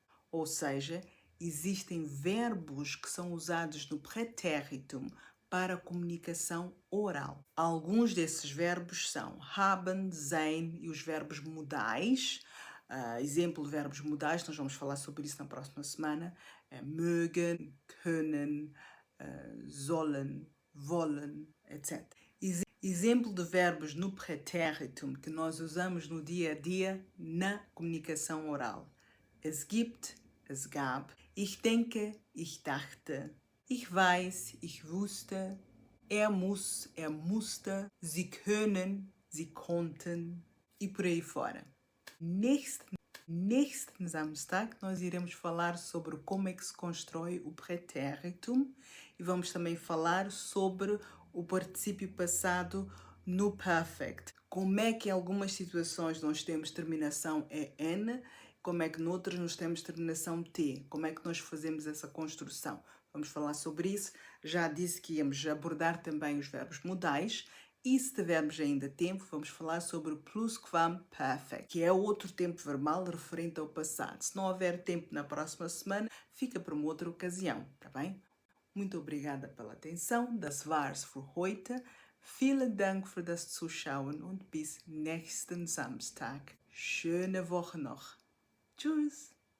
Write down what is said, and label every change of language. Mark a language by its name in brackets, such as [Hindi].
[Portuguese] Ou seja, existem verbos que são usados no pretéritum para a comunicação oral. Alguns desses verbos são haben, sein e os verbos modais. Exemplo de verbos modais, nós vamos falar sobre isso na próxima semana. [German] Mögen, können, sollen, wollen, etc. Exemplo de verbos no pretéritum que nós usamos no dia a dia na comunicação oral. Es gibt, es gab. Ich denke, ich dachte. Ich weiß, ich wusste. Er muss, er musste. Sie können, sie konnten. [Portuguese] E por aí fora. Neste Samstag, nós iremos falar sobre como é que se constrói o pretéritum e vamos também falar sobre o particípio passado no perfect. Como é que em algumas situações nós temos terminação EN, como é que noutras nós temos terminação T, como é que nós fazemos essa construção. Vamos falar sobre isso. Já disse que íamos abordar também os verbos modais. E se tivermos ainda tempo, vamos falar sobre o plusquamperfect, que é outro tempo verbal referente ao passado. Se não houver tempo na próxima semana, fica para uma outra ocasião, tá bem? Muito obrigada pela atenção. [German] Das war's für heute. Vielen Dank für das Zuschauen und bis nächsten Samstag. Schöne Woche noch. Tschüss.